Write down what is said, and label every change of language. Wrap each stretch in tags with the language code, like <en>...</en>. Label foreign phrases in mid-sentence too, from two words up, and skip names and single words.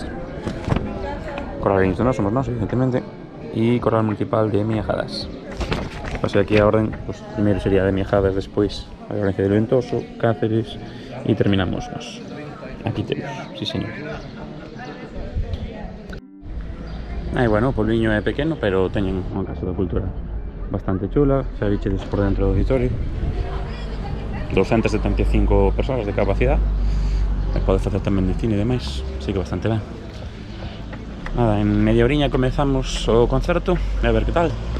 <es>Coral Granito no somos nos, evidentemente. Y Coral Municipal de Miajadas. Pasé aquí a orden, pues primero sería de Miajadas, después a Valencia del Ventoso, Cáceres y terminamos nos. Aquí tenemos, sí señor. Bueno,</es> <gl>o puebliño é pequeno, pero teñen unha casa da cultura bastante chula. Xa vichedes por dentro do auditorio, 275 persoas de capacidade, e pode facer tamén de cine e demais, así que bastante ben. Nada, en media oriña comezamos o concerto, e a ver que tal.</gl>